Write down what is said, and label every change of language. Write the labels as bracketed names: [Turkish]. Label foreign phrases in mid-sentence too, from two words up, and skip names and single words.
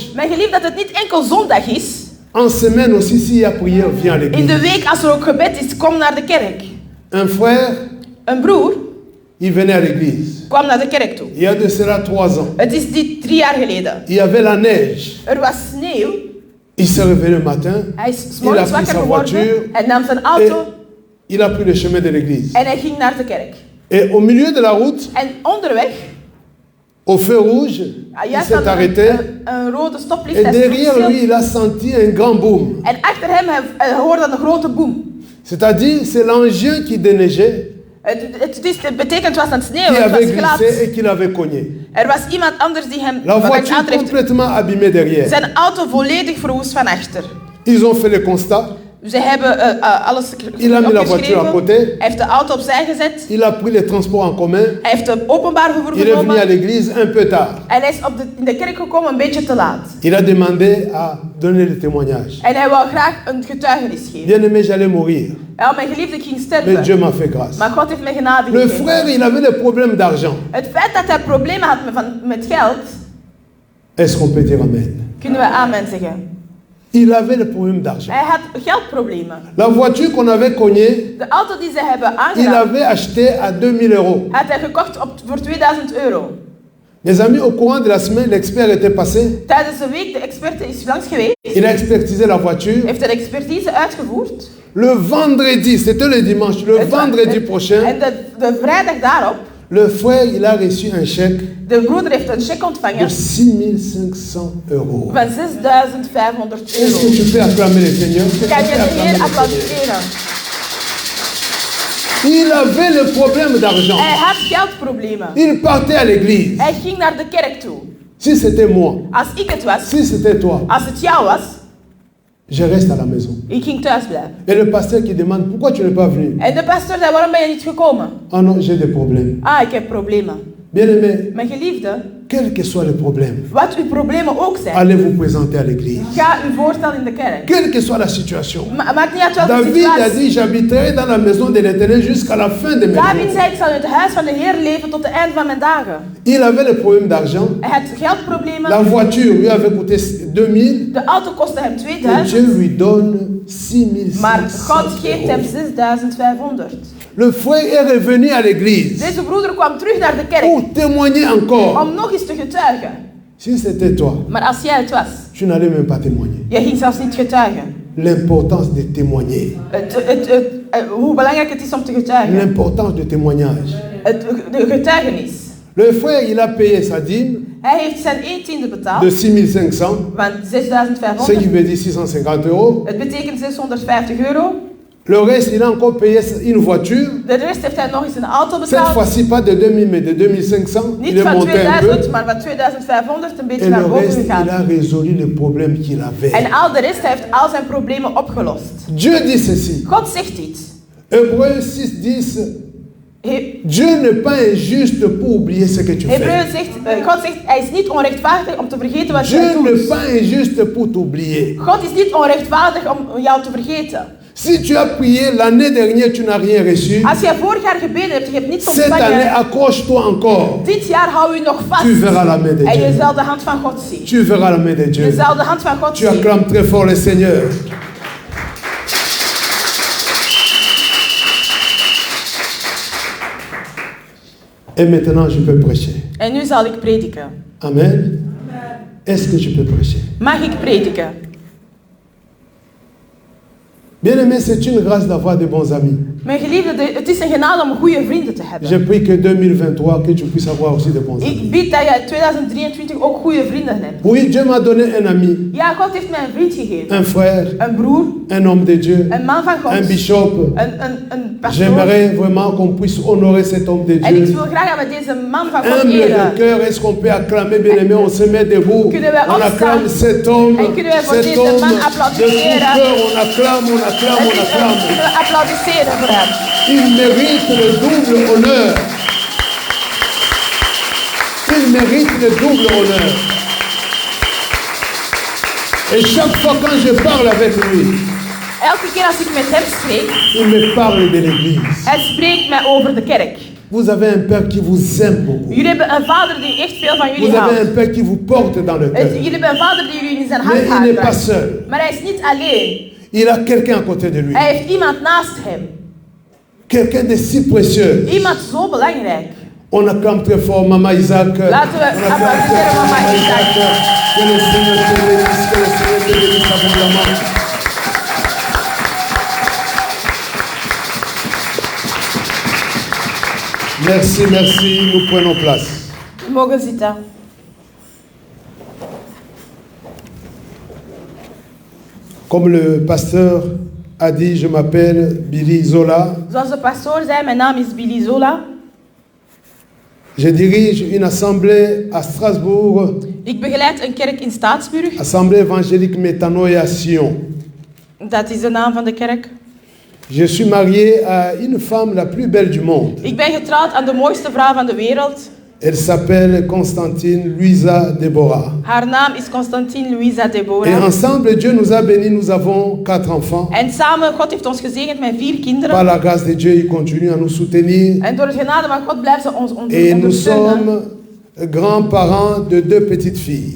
[Dutch] Mijn geliefd, dat het niet enkel zondag is. [French] En semaine aussi, s'il y a prière, viens à [Dutch] In de [French] l'église. [Dutch] week, als er ook gebed is, kom naar de kerk. [French] Un frère, [Dutch] Een broer, [French] il venait à l'église. [Dutch] kwam naar de kerk toe. [French] Il y a de cela 3 ans. [Dutch] Het is 3 jaar geleden. [French] Il y avait la neige. [Dutch] Er was sneeuw. [French] Il s'est réveillé le matin. [Dutch] Hij is 's [French] Il a [Dutch] morgens [French] pris [Dutch] wakker [French] sa [Dutch] geworden. [French] voiture. [Dutch] Hij nam zijn [French] Et [Dutch] auto [French] il a pris le chemin de l'église. [Dutch] en hij ging naar de kerk. [French] Et au milieu de la route, [Dutch] En onderweg, [French] au feu rouge, il [Dutch] juist [French] s'est [Dutch] aan [French] arrêté. [Dutch] een rode stoplicht. [French] Et [Dutch] Hij is [French] derrière [Dutch] stil. [French] lui, il a senti un grand boom. [Dutch] En achter hem hij hoorde een grote boom. [French] C'est-à-dire, c'est l'engin qui déneigeait, [Dutch] Het betekent het was aan het [French] qui [Dutch] sneeuwen, het [French] avait [Dutch] was glad. [French] glissé et qui l'avait cogné. [Dutch] Er was iemand anders die hem [French] La [Dutch] wat [French] voiture [Dutch] aantreft. [French] complètement abîmée derrière. [Dutch] Zijn auto volledig verwoest van achter. [French] Ils ont fait le constat. [Dutch] Ze hebben alles [French] Il a mis la voiture à côté. [Dutch] Hij heeft de auto opzij gezet. [French] Il a pris les transports en commun. [Dutch] Hij heeft de openbaar vervoer [French] Il est venu à [Dutch] genomen. [French] l'église un peu tard. [Dutch] En hij is in de kerk gekomen een beetje te laat. [French] Il a demandé à donner le témoignage. [Dutch] En hij wou graag een getuigenis geven. [French] Bien aimé, j'allais mourir. [Dutch] Ja, mijn geliefde, ik ging [French] Mais [Dutch] sterven. [French] Dieu m'a fait grâce. [Dutch] Maar God heeft mij genade [French] Le [Dutch] gegeven. [French] frère, il avait des problèmes d'argent. [Dutch] Het feit dat hij problemen had met geld, [French] Est-ce qu'on peut dire amen? [Dutch] kunnen we amen zeggen. [French] Il avait des problèmes d'argent. [Dutch] Hij had geldproblemen. [French] La voiture qu'on avait cognée, [Dutch] De auto die ze hebben [French] il [Dutch] aangedaan, [French] avait acheté à 2000 €. [Dutch] had hij gekocht voor 2000 euro. [French] Mes amis, au courant de la semaine, l'expert était passé. [Dutch] Tijdens de week, de experte is langs geweest, [French] Il a expertisé la voiture. [Dutch] heeft een expertise uitgevoerd. [French] Le vendredi, c'était le dimanche, le vendredi prochain, [Dutch] En de vrijdag daarop, [French] le frère, il a reçu un chèque [Dutch] de broeder heeft een cheque [French] de [Dutch] ontvangen [French] 6500 €. [Dutch] van 6500 [French] Est-ce [Dutch] euro. [French] que tu peux acclamer le Seigneur? Est-ce que tu [Dutch] Kan [French] peux [Dutch] je de [French] acclamer [Dutch] Heer [French] le Seigneur? [Dutch] applaudisseren? [French] Il avait le problème d'argent. [Dutch] Hij had geldproblemen. [French] Il partait à l'église. [Dutch] Hij ging naar de kerk toe. [French] Si c'était moi, [Dutch] Als ik het was, [French] si c'était toi, [Dutch] als het jou was, [French] je reste à la maison. [Dutch] ik ging thuis blijven. [French] Et le pasteur qui demande, pourquoi tu n'es pas venu? [Dutch] En de pastor zei, waarom ben je niet gekomen? [French] Ah non, j'ai des problèmes. [Dutch] Ah, ik heb problemen. [French] Bien-aimé, [Dutch] Mijn geliefde, [French] quel que soit le problème, [Dutch] wat uw problemen ook zijn, [French] allez vous présenter à l'église. [Dutch] ga u voorstellen in de kerk. [French] Quelle que soit la situation. [Dutch] Maakt niet uit welke [French] David a [Dutch] situatie. [French] dit, j'habiterai dans la maison de l'Éternel jusqu'à la fin de mes [Dutch] David [French] jours. [Dutch] zei, ik zal in het huis van de Heer leven tot het eind van mijn dagen. [French] Il avait le problème d'argent. [Dutch] Hij had geldproblemen. [French] La voiture lui avait coûté 2000. [Dutch] De auto kostte hem [French] Et [Dutch] 2000. [French] Dieu lui donne 6500 [Dutch] Maar God geeft hem €. 6500. [French] Le frère est revenu à l'église [Dutch] Deze broeder kwam terug naar de kerk [French] pour témoigner encore. [Dutch] om nog eens te getuigen. [French] Si c'était toi, [Dutch] Maar als jij het was, [French] tu n'allais même pas témoigner. [Dutch] jij ging zelfs niet getuigen. [French] L'importance de témoigner. [Dutch] Hoe belangrijk het is om te getuigen. [French] L'importance de témoignage. [Dutch] De getuigenis. [French] Le frère, il a payé sa dîme [Dutch] Hij heeft zijn 1/10 betaald [French] de 6500, [Dutch] van [French] ce [Dutch] 6500. [French] qui veut dire 650 €. [Dutch] Het betekent 650 euro. [French] Le reste, il a encore payé une voiture. [Dutch] De rest heeft hij nog eens een auto [French] Cette [Dutch] betaald. [French] fois-ci, pas de 2000, mais de 2500. Il [Dutch] Niet [French] est [Dutch] van [French] monté un peu. [Dutch] 2000, maar van 2500 een beetje [French] Et [Dutch] naar [French] le [Dutch] boven [French] reste, il [Dutch] gegaan. [French] a résolu le problème qu'il avait. [Dutch] En al de rest heeft al zijn problemen opgelost. [French] Dieu dit ceci. [Dutch] God zegt iets. [French] Hébreux 6:10. [Dutch] He- [French] Dieu n'est pas injuste pour oublier ce que tu fais. [Dutch] Hebreeën zegt, God zegt, hij is niet onrechtvaardig om te vergeten wat jij [French] Dieu n'est [Dutch] doet. [French] pas injuste pour t'oublier. [Dutch] God is niet onrechtvaardig om jou te vergeten. [French] Si tu as prié l'année dernière, tu n'as rien reçu. [Dutch] Als jij vorig jaar gebeden hebt, je hebt niets [French] Cette année, [Dutch] ontvangen. [French] accroche-toi encore. [Dutch] Dit jaar hou je nog vast. [French] Tu verras la main de [Dutch] En je [French] Dieu. [Dutch] zal de hand van God zien. [French] Tu verras la main de [Dutch] Je [French] Dieu. [Dutch] zal de hand van God [French] Tu [Dutch] zien. [French] acclames très fort le Seigneur. Et maintenant, je peux prêcher. [Dutch] En nu zal ik prediken. [French] Amen. Est-ce que je peux prêcher? [Dutch] Mag ik prediken? [French] Bien-aimé, c'est une grâce d'avoir de bons amis. [Dutch] Mijn geliefde, het is een genade om goede vrienden te hebben. [French] Je prie que 2023, que tu puisses avoir aussi de bons amis. [Dutch] Ik bid dat je in 2023 ook goede vrienden hebt. [French] Oui, Dieu m'a donné un ami, [Dutch] Ja, God heeft mij een vriend gegeven. [French] un frère, [Dutch] Een broer, [French] un homme de Dieu, [Dutch] een man van God, [French] un bishop. [Dutch] een pastoor. [French] J'aimerais vraiment qu'on puisse honorer cet homme de [Dutch] En ik [French] Dieu. [Dutch] wil graag dat we deze man van God [French] Humble de [Dutch] eren. [French] cœur, est-ce qu'on peut acclamer, bien-aimé? On se met debout, [Dutch] Kunnen we [French] on acclame [Dutch] opstaan? [French] cet homme, [Dutch] En kunnen we voor [French] cet [Dutch] deze [French] homme [Dutch] man [French] de tout [Dutch] applaudisseren? [French] cœur, on acclame, on acclame, on acclame. [Dutch] Kunnen we applaudisseren voor hem. [French] Il mérite le double honneur. Il mérite le double honneur. Et chaque fois quand je parle avec lui, [Dutch] Elke keer als ik met hem spreek, [French] il me parle de l'église. [Dutch] hij spreekt mij over de kerk. [French] Vous avez un Père qui vous aime beaucoup. [Dutch] Jullie hebben een vader die echt veel van jullie [French] Vous avez [Dutch] houdt. [French] un Père qui vous porte dans le cœur. [Dutch] Jullie hebben een vader die jullie in zijn [French] Mais [Dutch] hart [French] il n'est pas [Dutch] houdt. [French] seul. [Dutch] Maar hij is niet alleen. [French] Il a quelqu'un à côté de lui. [Dutch] Hij heeft iemand naast hem. [French] Quelqu'un de si précieux. [Dutch] Iemand zo belangrijk. [French] On acclame très fort Maman Isaac. Laten we applaudisseren mama Isaac. Que le Seigneur te bénisse, que le Seigneur te bénisse abondamment. Merci, merci. Nous prenons place. [Dutch] We mogen zitten. [French] Comme le pasteur a dit, je m'appelle Billy Zola. [Dutch] Zoals de pastoor zei, mijn naam is Billy Zola. [French] Je dirige une assemblée à Strasbourg, [Dutch] Ik begeleid een kerk in Staatsburg. [French] Assemblée évangélique Métanoïa Sion. [Dutch] Dat is de naam van de kerk. [French] Je suis marié à une femme la plus belle du monde. [Dutch] Ik ben getrouwd aan de mooiste vrouw van de wereld. [French] Elle s'appelle Constantine Louisa Deborah. [Dutch] Haar naam is Constantine Louisa [French] Et [Dutch] Deborah. [French] ensemble, Dieu nous a bénis, nous avons 4 enfants. [Dutch] En samen, God heeft ons gezegend met 4 [French] Par [Dutch] kinderen. [French] la grâce de Dieu, il continue à nous soutenir. [Dutch] En door het genade van God blijft ze ons [French] Et nous [Dutch] ondersteunen. [French] sommes grands-parents de 2 petites filles.